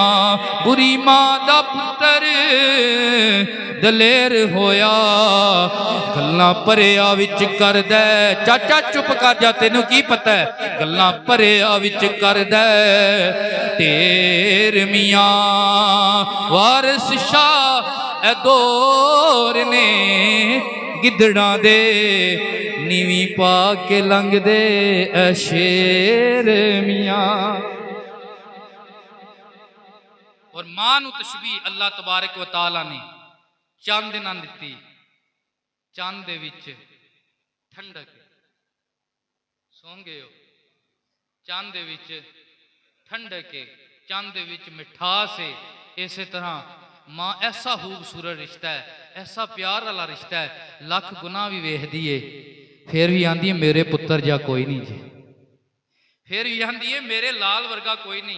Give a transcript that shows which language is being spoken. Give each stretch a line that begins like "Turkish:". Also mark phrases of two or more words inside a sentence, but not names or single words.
Punjabi: ਬੁਰੀ ਮਾਂ ਦਾ ਪੁੱਤਰ ਦਲੇਰ ਹੋਇਆ ਗੱਲਾਂ ਭਰਿਆ ਵਿੱਚ ਕਰਦਾ ਚਾਚਾ ਚੁੱਪ ਕਰ ਜਾ ਤੈਨੂੰ ਕੀ ਪਤਾ ਹੈ ਗੱਲਾਂ ਭਰਿਆ ਵਿੱਚ ਕਰਦਾ ਤੇਰ ਮੀਆਂ। वारिस शाह ਐ ਦੌਰ ਨੇ ਗਿੱਦੜਾਂ ਦੇ ਨੀਵੀਂ ਪਾ ਕੇ ਲੰਘਦੇ ਐ ਸ਼ੇਰ ਮੀਆਂ। ਔਰ ਮਾਂ ਨੂੰ ਤਸ਼ਬੀਹ ਅੱਲਾਹ
Arabic: تبارك وتعالى
Punjabi: ਨੇ ਚੰਦ ਨਾਲ ਦਿੱਤੀ। ਚੰਦ ਦੇ ਵਿੱਚ ਠੰਡਕ, ਸੌਂ ਗਏ ਹੋ, ਚੰਦ ਦੇ ਵਿੱਚ ਠੰਡਕ ਹੈ, ਚੰਦ ਦੇ ਵਿੱਚ ਮਿਠਾਸ ਹੈ। ਇਸੇ ਤਰ੍ਹਾਂ ਮਾਂ ਐਸਾ ਖੂਬਸੂਰਤ ਰਿਸ਼ਤਾ ਹੈ, ਐਸਾ ਪਿਆਰ ਵਾਲਾ ਰਿਸ਼ਤਾ ਹੈ, ਲੱਖ ਗੁਨਾਹ ਵੀ ਵੇਖਦੀ ਏ ਫਿਰ ਵੀ ਆਂਦੀ ਹੈ ਮੇਰੇ ਪੁੱਤਰ ਜਾ ਕੋਈ ਨਹੀਂ ਜੀ, ਫਿਰ ਵੀ ਆਂਦੀ ਹੈ ਮੇਰੇ ਲਾਲ ਵਰਗਾ ਕੋਈ ਨਹੀਂ।